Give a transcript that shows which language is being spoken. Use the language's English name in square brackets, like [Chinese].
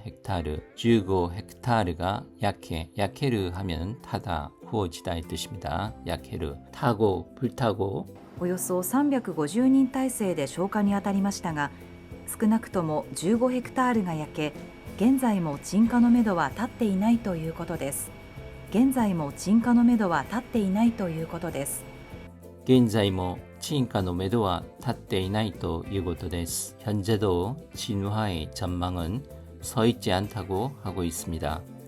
[Korean] 헥타르 15헥타르가 야케르 하면 타다 구워지다 이 뜻입니다. 야케르 타고 불타고 [Japanese] およそ350人体制で消火に当たりましたが、少なくとも15ヘクタールが焼け、現在も鎮火のめどは立っていないということです。現在も鎮火のめどは立っていないということです。現在も鎮火のめどは立っていないということです。 [Korean] 현재도 진화의 전망은 서 있지 않다고 하고 있습니다.